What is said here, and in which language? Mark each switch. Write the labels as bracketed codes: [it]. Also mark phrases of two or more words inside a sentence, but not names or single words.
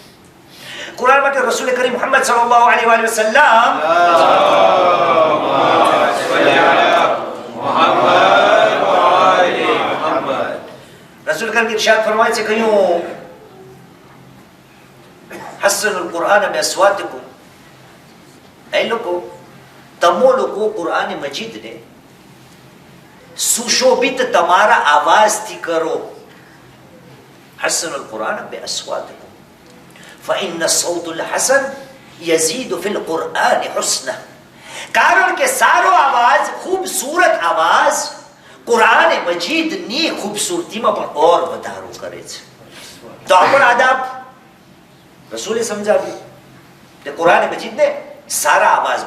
[gu] કુરાન માટે રસૂલ કરીમ મુહમ્મદ [ar] صلى الله عليه وسلم [gu] રસૂલ કરીમ ઇરશાદ ફરમાય છે, કહ્યું [ar] حسنوا القرآن بأصواتكم, [gu] એ લોકો તમો લોકો કુરાન મજીદને સુશોભિત તમારા અવાજથી કરો. [ar] حسنوا القرآن بأصواتكم فإن الصوت الحسن يزيد في القرآن حسنا. [gu] કારણ કે સારો અવાજ, ખૂબસૂરત અવાજ કુરાન મજીદની ખૂબસૂરતીમાં પણ ઓર વધારો કરે છે. તો આ પણ આદાબ રસૂલે સમજાવ્યું કે કુરાન મજીદને સારા અવાજમાં.